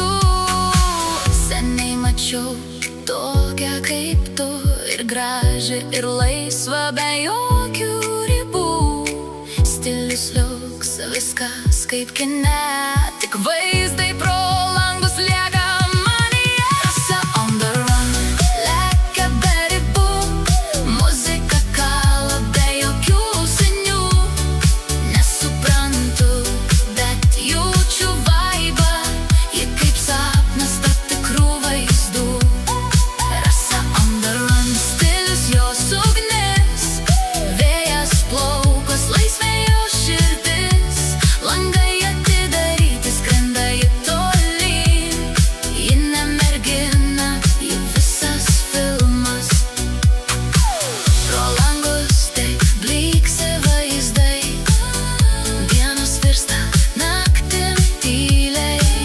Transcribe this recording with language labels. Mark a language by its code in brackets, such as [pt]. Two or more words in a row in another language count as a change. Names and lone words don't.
[lt] Seniai mačiau tokią kaip tu, ir graži, ir laisva, be jokių ribų. Stilius liuks, viskas kaip kine, tik vaizdai pro langus lieka manyje. [en] Rasa on the run, [lt] lekia be ribų, muzika kala be jokių žinių. Nesuprantu, bet jaučiu vaibą, ji kaip sapnas tarp tikrų vaizdų. [en] Rasa on the run, [lt] stilius jos ugnis, vėjas plaukos, laisvė jos širdis. Langai atidaryti, skrenda ji tolyn. Ji ne mergina, ji visas filmas. Pro langus taip blyksi vaizdai, dienos virsta naktim tyliai.